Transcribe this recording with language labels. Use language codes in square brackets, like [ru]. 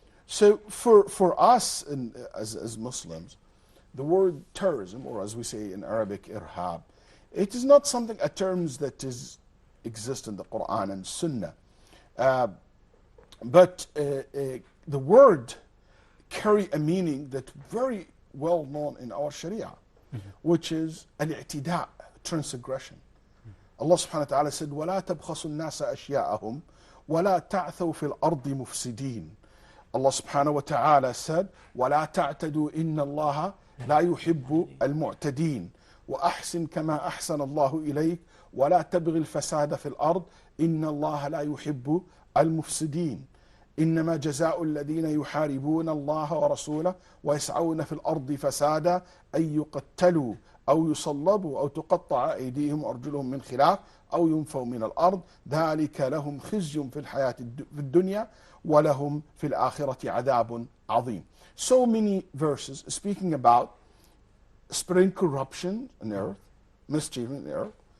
[en] So for us as Muslims, the word terrorism, or as we say in Arabic, irhab, it is not something, a term that exists in the Quran and Sunnah. But the word carry a meaning that's very well known in our Sharia, which is al-i'tida, transgression. [ar] Allah subhanahu wa ta'ala said, وَلَا تَبْخَسُوا النَّاسَ أَشْيَاءَهُمْ وَلَا تَعْثَوْا فِي الْأَرْضِ مُفْسِدِينَ. Allah subhanahu wa ta'ala said, وَلَا تَعْتَدُوا إِنَّ اللَّهَ لا يحب المعتدين وأحسن كما أحسن الله إليك ولا تبغي الفساد في الأرض إن الله لا يحب المفسدين إنما جزاء الذين يحاربون الله ورسوله ويسعون في الأرض فسادا أن يقتلوا أو يصلبوا أو تقطع أيديهم وأرجلهم من خلاف أو ينفوا من الأرض ذلك لهم خزي في الحياة في الدنيا ولهم في الآخرة عذاب عظيم. [en] So many verses speaking about spreading corruption on earth, mischief on earth,